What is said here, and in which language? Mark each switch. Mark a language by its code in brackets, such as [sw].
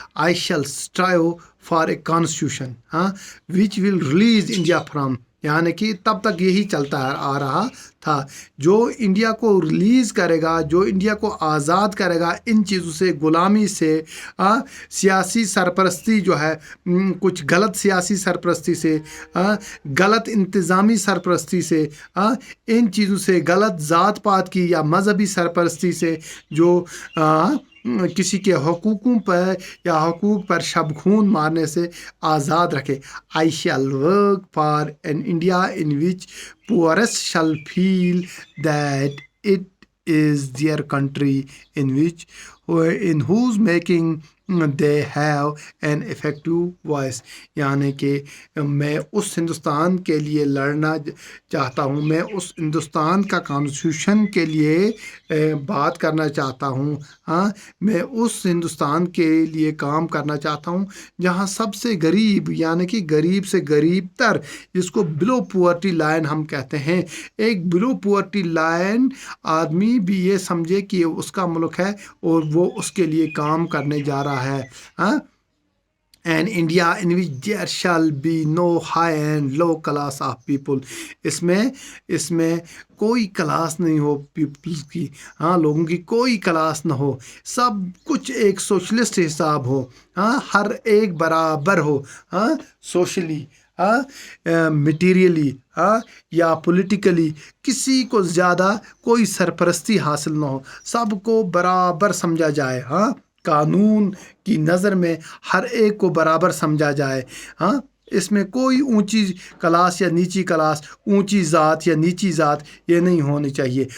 [en] I shall strive for a constitution which will release India from, [ur] یعنی کہ تب تک یہی چلتا آ رہا تھا، جو انڈیا کو ریلیز کرے گا، جو انڈیا کو آزاد کرے گا ان چیزوں سے، غلامی سے، سیاسی سرپرستی جو ہے، کچھ غلط سیاسی سرپرستی سے، غلط انتظامی سرپرستی سے، ان چیزوں سے، غلط ذات پات کی یا مذہبی سرپرستی سے جو کسی کے حقوقوں پر یا حقوق پر شب خون مارنے سے آزاد رکھے. [en] I shall work for an India in which poorest shall feel that it is their country in whose making they have an effective voice. [ur] یعنی کہ میں اس ہندوستان کے لیے لڑنا چاہتا ہوں، میں اس ہندوستان کا کانسٹیٹیوشن کے لیے بات کرنا چاہتا ہوں، ہاں، میں اس ہندوستان کے لیے کام کرنا چاہتا ہوں جہاں سب سے غریب، یعنی کہ غریب سے غریب تر، جس کو بلو پورٹی لائن ہم کہتے ہیں، ایک بلو پورٹی لائن آدمی بھی یہ سمجھے کہ اس کا ملک ہے اور وہ اس کے لیے کام کرنے جا رہا ہے. [en] And India in which there shall be no high and low class of people. [ur] اس میں کوئی کلاس نہیں ہو پیپلز کی، ہاں، لوگوں کی کوئی کلاس نہ ہو، سب کچھ ایک سوشلسٹ حساب ہو، ہاں، ہر ایک برابر ہو، ہاں، سوشلی، میٹیریلی، یا پولیٹیکلی کسی کو زیادہ کوئی سرپرستی حاصل نہ ہو، سب کو برابر سمجھا جائے، ہاں، قانون کی نظر میں ہر ایک کو برابر سمجھا جائے، ہاں، اس میں کوئی اونچی کلاس یا نیچی کلاس، اونچی ذات یا نیچی ذات یہ نہیں ہونی چاہیے.